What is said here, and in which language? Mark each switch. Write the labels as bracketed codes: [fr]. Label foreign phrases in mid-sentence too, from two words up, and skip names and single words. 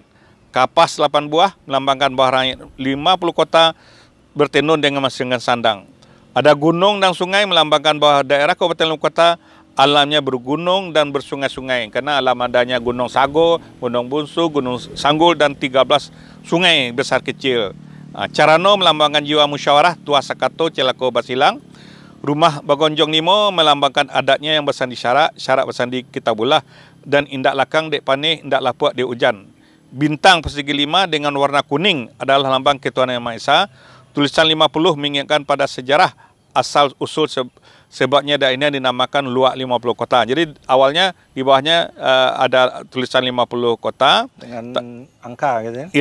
[id] Kapas 8 buah melambangkan bahwa rakyat 50 kota bertenun dengan menghasilkan sandang. Ada gunung dan sungai melambangkan bahwa daerah kabupaten kota alamnya bergunung dan bersungai-sungai. Karena alam adanya Gunung Sago, Gunung Bunsu, Gunung Sanggul dan 13 sungai besar kecil. Carano melambangkan jiwa musyawarah, [min] Tua Sakato, Celako Basilang. [id] Rumah Bagonjong Nimo melambangkan adatnya yang bersandi syarak bersandi Kitabullah, dan [min] indak lakang dek paneh, indak lapuak dek hujan. [id] Bintang persegi 5 dengan warna kuning adalah lambang Ketuhanan Yang Maha Esa. Tulisan 50 mengingatkan pada sejarah asal usul sebabnya daerah ini dinamakan Luak 50 Kota. Jadi awalnya di bawahnya ada tulisan 50 kota dengan angka gitu ya.